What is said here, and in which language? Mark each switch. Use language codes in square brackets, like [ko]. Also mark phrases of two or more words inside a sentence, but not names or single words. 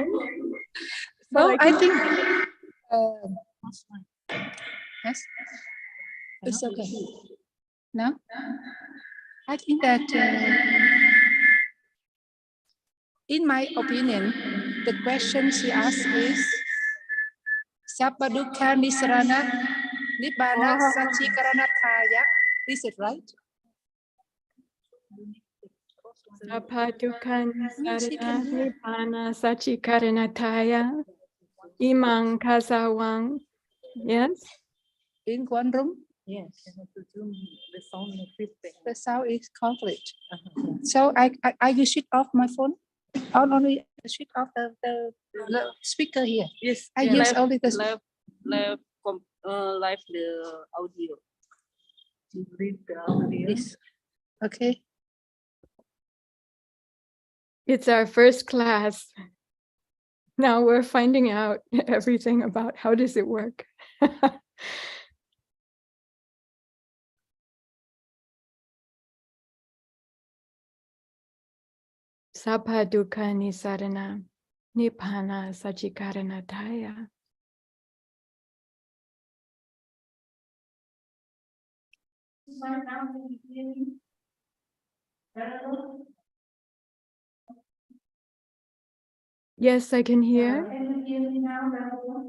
[en] So I think yes, it's okay. Now, I think that in my opinion, the question she asked is [pi] Sabba dukkha nisarana nibbana sachikaranatthaya. [en] Is it right? [pi] Sabba dukkha nisarana nibbana sachikaranatthaya imang kasawang. [en] Yes? In one room? Yes. The sound is feedback. The sound is conflict. So I will switch off my phone. Only switch off the speaker here. Yes. I use only the live the audio. To read the audio. this. Okay. It's our first class. Now we're finding out everything about how does it work. [pi] Sabba dukkha nisarana nibbana sachikaranatthaya. [en] Yes, I can hear. Can you hear me now, Venerable?